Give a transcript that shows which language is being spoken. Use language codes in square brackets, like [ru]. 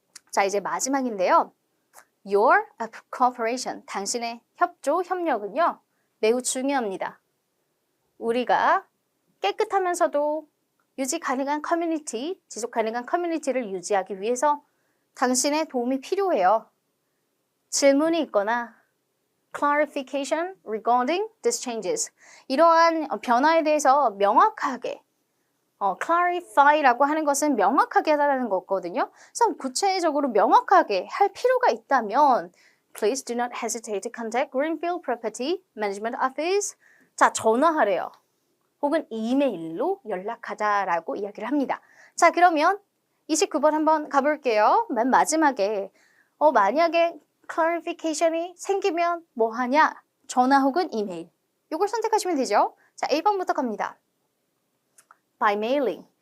[ko] 자, 이제 마지막인데요. [en] Your cooperation, [ko] 당신의 협조, 협력은요. 매우 중요합니다. 우리가 깨끗하면서도 유지 가능한 커뮤니티, 지속 가능한 커뮤니티를 유지하기 위해서 당신의 도움이 필요해요. 질문이 있거나 [en] clarification regarding these changes. [ko] 이러한 변화에 대해서 명확하게 clarify라고 하는 것은 명확하게 하다는 거거든요. 그래서 구체적으로 명확하게 할 필요가 있다면 [en] Please do not hesitate to contact Greenfield Property Management Office. [ko] 자, 전화하래요. 혹은 이메일로 연락하자라고 이야기를 합니다. 자, 그러면 29번 한번 가볼게요. 맨 마지막에 만약에 clarification이 생기면 뭐 하냐? 전화 혹은 이메일. 이걸 선택하시면 되죠. 자, 1번부터 갑니다. [en] By mailing.